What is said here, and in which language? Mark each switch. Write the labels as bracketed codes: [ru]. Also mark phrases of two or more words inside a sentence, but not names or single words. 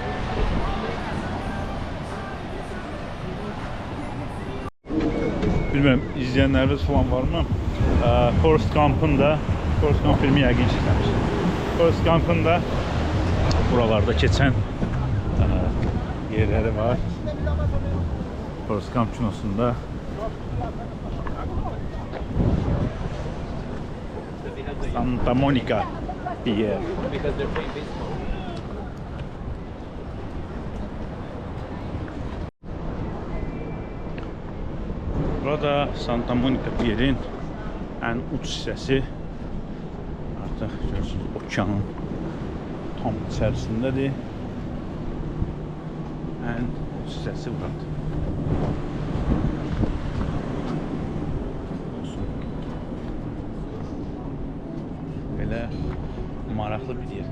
[tr] Bilmiyorum izleyenleriniz falan var mı? [az] Forrest Gump'ın filmi yəqin izləmiş. Forrest Gump'ın da buralarda keçən yerləri var. Forrest Gump kinosunda Santa Monica Pier. Burada Santa Monica Pier'in ən uç hissəsi. Artıq görürsünüz, okeanın tam içərisindədir. Ən uç hissəsi buradır. Belə maraqlı bir yer.